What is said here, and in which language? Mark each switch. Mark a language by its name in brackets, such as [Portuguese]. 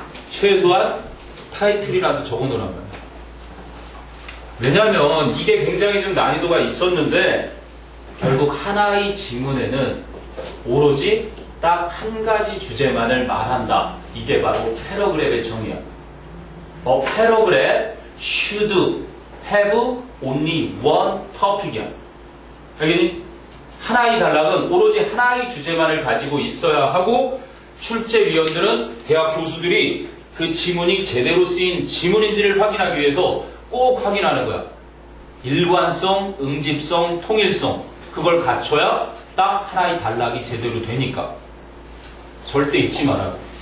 [Korean] 최소한 타이틀이라도 적어 놓으란 말이야. 왜냐하면 이게 굉장히 좀 난이도가 있었는데 결국 하나의 지문에는 오로지 딱 한 가지 주제만을 말한다. 이게 바로 패러그랩의 정의야. [English] A paragraph should have only one topic [Korean] 이야. 알겠니? 하나의 단락은 오로지 하나의 주제만을 가지고 있어야 하고 출제위원들은 대학 교수들이 그 지문이 제대로 쓰인 지문인지를 확인하기 위해서 꼭 확인하는 거야. 일관성, 응집성, 통일성 그걸 갖춰야 딱 하나의 단락이 제대로 되니까. 절대 잊지 마라.